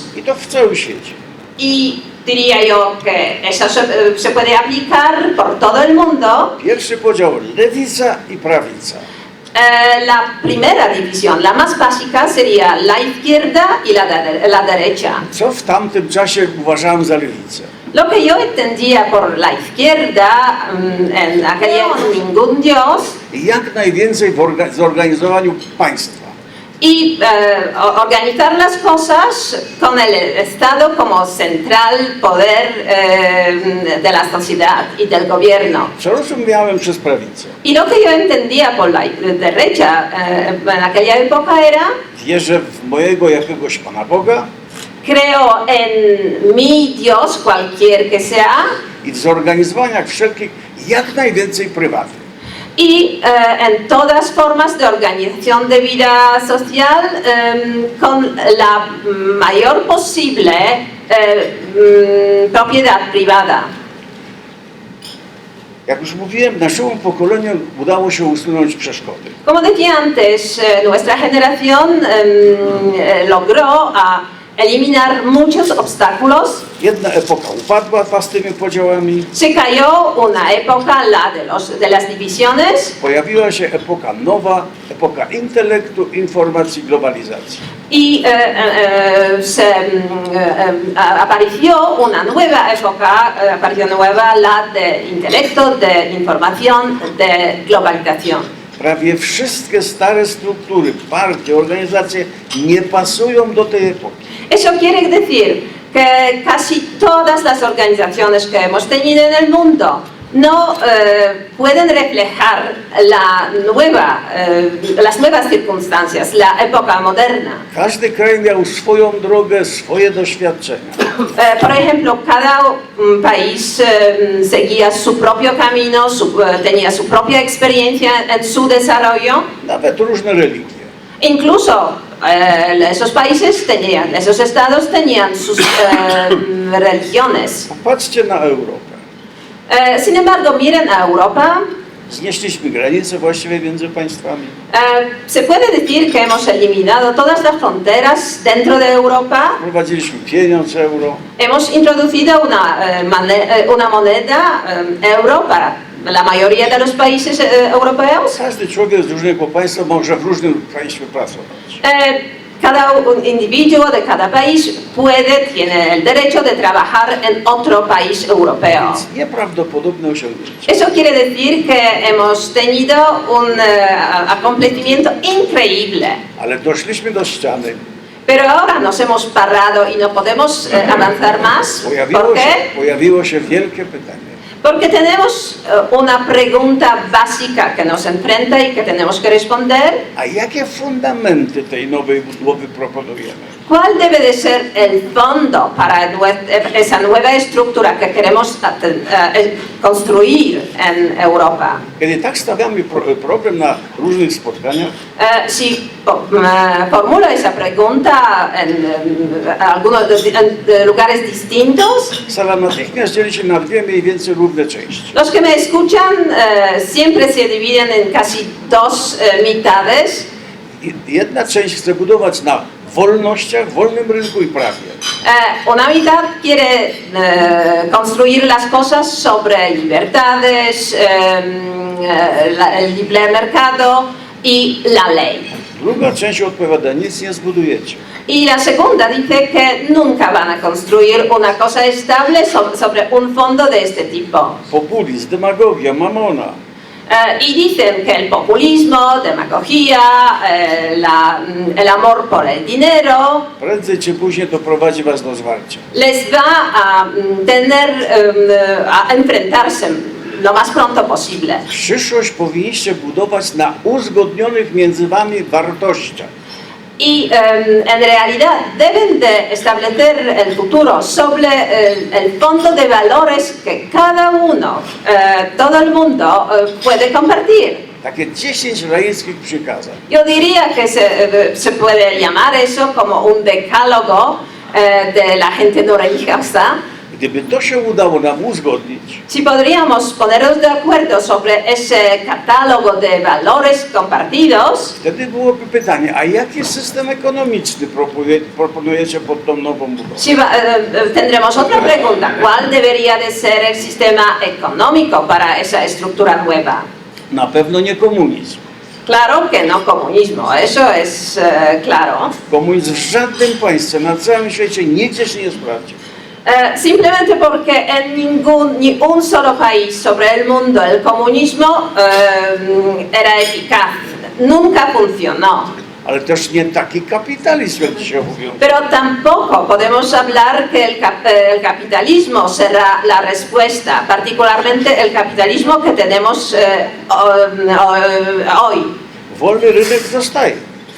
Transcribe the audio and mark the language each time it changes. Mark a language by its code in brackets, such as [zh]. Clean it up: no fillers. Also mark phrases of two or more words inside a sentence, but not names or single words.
[pl] I to w całym świecie. [es] Y diría yo que eso se puede aplicar por todo el mundo. [pl] Pierwszy podział lewica i prawica. [es] La primera división, la más básica, sería la izquierda y la derecha. [pl] Co w tamtym czasie uważałem za lewicę? [es] Lo que yo entendía por la izquierda, en aquella ningún Dios, [pl] I jak najwięcej w zorganizowaniu państwa. [es] y organizar las cosas con el Estado como central poder de la sociedad y del gobierno. [pl] Co rozumiałem przez prawicę? [es] Y lo que yo entendía por la derecha en aquella época era: [pl] Wierzę w mojego jakiegoś Pana Boga [es] creo en mi Dios, cualquier que sea, [pl] i w zorganizowaniach wszelkich jak najwięcej prywatnych. [es] Y en todas formas de organización de vida social con la mayor posible propiedad privada. [pl] Jak już mówiłem, naszemu pokoleniu udało się usunąć przeszkody. [es] Como decía antes, nuestra generación logró eliminar muchos obstáculos. [pl] Jedna epoka upadła z tymi podziałami, [es] Se cayó una época, la de las divisiones, [pl] pojawiła się epoka nowa, epoka intelektu, informacji, globalizacji. [es] y apareció una nueva época, apareció nueva la de intelecto, de información, de globalización. [pl] Prawie wszystkie stare struktury, partie, organizacje nie pasują do tej epoki. [es] Eso quiere decir que casi todas las organizaciones que hemos tenido en el mundo no pueden reflejar las nuevas circunstancias, la época moderna. [pl] Każdy kraj miał swoją drogę, swoje doświadczenia. [es] Por ejemplo, cada país seguía su propio camino, tenía su propia experiencia en su desarrollo. [pl] Nawet różne religie. [es] Incluso esos estados tenían sus religiones. [pl] Popatrzcie na Europę. [es] Sin embargo, miren a Europa. [pl] Znieśliśmy granice właściwie między państwami. [es] Se puede decir que hemos eliminado todas las fronteras dentro de Europa. [pl] Wprowadziliśmy pieniądz euro. [es] Hemos introducido una moneda euro para la mayoría de los países europeos. [pl] Każdy człowiek z różnego państwa może w różnym państwie pracować. [es] Cada individuo de cada país tiene el derecho de trabajar en otro país europeo. [pl] Nieprawdopodobne osiągnięcie. [es] Eso quiere decir que hemos tenido un acontecimiento increíble. [pl] Ale doszliśmy do ściany. [es] Pero ahora nos hemos parado y no podemos avanzar más. ¿Por qué? [pl] Pojawiło się wielkie pytanie. [es] Porque tenemos una pregunta básica que nos enfrenta y que tenemos que responder. [pl] A jakie fundamenty tej nowej budowy proponujemy? [es] ¿Cuál debe de ser el fondo para esa nueva estructura que queremos construir en Europa? [pl] Kiedy tak stawiamy problem na różnych spotkaniach, [es] Si formulo esa pregunta en algunos lugares distintos, [pl] sala natychmiast dzieli się na dwie mniej więcej równe części. [es] los que me escuchan siempre se dividen en casi dos mitades. [pl] Jedna część chce budować na wolnościach, wolnym rynku i prawie. [es] Una mitad quiere construir las cosas sobre libertades, el libre mercado y la ley. [pl] Druga część odpowiada, nic nie zbudujecie. [es] Y la segunda dice que nunca van a construir una cosa estable sobre un fondo de este tipo. [pl] Populizm, demagogia, mamona. [es] Y dicen que el populismo, demagogia, el amor por el dinero, [pl] Prędzej czy później doprowadzi was do zwarcia. [es] les va a enfrentarse lo más pronto posible. [pl] Przyszłość powinniście budować na uzgodnionych między wami wartościach. [es] Y en realidad deben de establecer el futuro sobre el fondo de valores que cada uno, todo el mundo puede compartir. [pl] Takie 10 laickich przykazań. [es] Yo diría que se puede llamar eso como un decálogo de la gente no religiosa. [pl] Gdyby to się udało nam uzgodnić, [es] Si podríamos ponernos de acuerdo sobre ese catálogo de valores compartidos, [pl] wtedy byłoby pytanie, a jaki system ekonomiczny proponujecie pod tą nową budowę? [es] tendremos otra pregunta. ¿Cuál debería de ser el sistema económico para esa estructura nueva? [pl] Na pewno nie komunizm. [es] Claro que no comunismo, eso es claro. [pl] Komunizm w żadnym państwie na całym świecie nigdzie się nie sprawdzi. [es] Simplemente porque en ni un solo país sobre el mundo el comunismo era eficaz, nunca funcionó. [pl] Ale też nie taki kapitalizm, jak dzisiaj mówią. [es] Pero tampoco podemos hablar que el capitalismo será la respuesta, particularmente el capitalismo que tenemos hoy. [pl] Wolny rynek zostaje.